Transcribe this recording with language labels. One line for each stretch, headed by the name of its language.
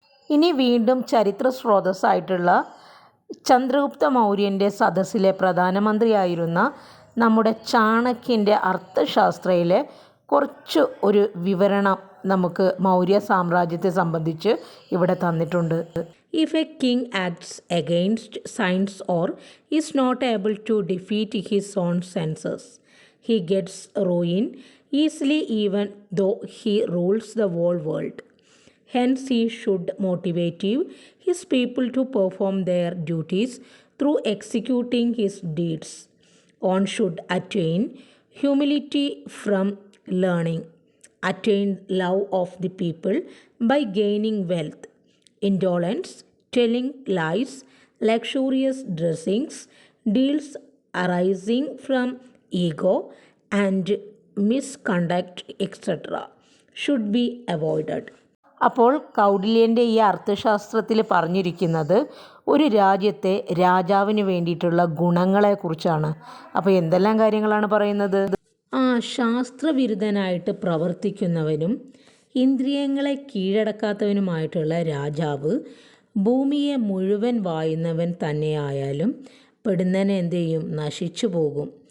Malayalam: ഇനി വീണ്ടും ചരിത്ര സ്രോതസ്സായിട്ടുള്ള ചന്ദ്രഗുപ്ത മൗര്യൻ്റെ സദസ്സിലെ പ്രധാനമന്ത്രിയായിരുന്ന നമ്മുടെ ചാണക്യൻ്റെ അർത്ഥശാസ്ത്രയിലെ കുറച്ച് ഒരു വിവരണം നമുക്ക് മൗര്യ സാമ്രാജ്യത്തെ സംബന്ധിച്ച് ഇവിടെ തന്നിട്ടുണ്ട്.
English: If a king acts against science or is not able to defeat his own senses, he gets ruin easily even though he rules the whole world. Hence, he should motivate his people to perform their duties through executing his deeds. One should attain humility from learning, attain love of the people by gaining wealth, indolence, telling lies, luxurious dressings, deals arising from ego, and misconduct, etc., should be avoided.
Malayalam: അപ്പോൾ കൗടില്യൻ്റെ ഈ അർത്ഥശാസ്ത്രത്തിൽ പറഞ്ഞിരിക്കുന്നത് ഒരു രാജ്യത്തെ രാജാവിന് വേണ്ടിയിട്ടുള്ള ഗുണങ്ങളെക്കുറിച്ചാണ്. അപ്പോൾ എന്തെല്ലാം കാര്യങ്ങളാണ് പറയുന്നത്? ശാസ്ത്രവിരുദ്ധനായിട്ട് പ്രവർത്തിക്കുന്നവനും ഇന്ദ്രിയങ്ങളെ കീഴടക്കാത്തവനുമായിട്ടുള്ള രാജാവ് ഭൂമിയെ മുഴുവൻ വായുന്നവൻ തന്നെയായാലും പെടുന്നതിനെ എന്ത് ചെയ്യും? നശിച്ചു പോകും.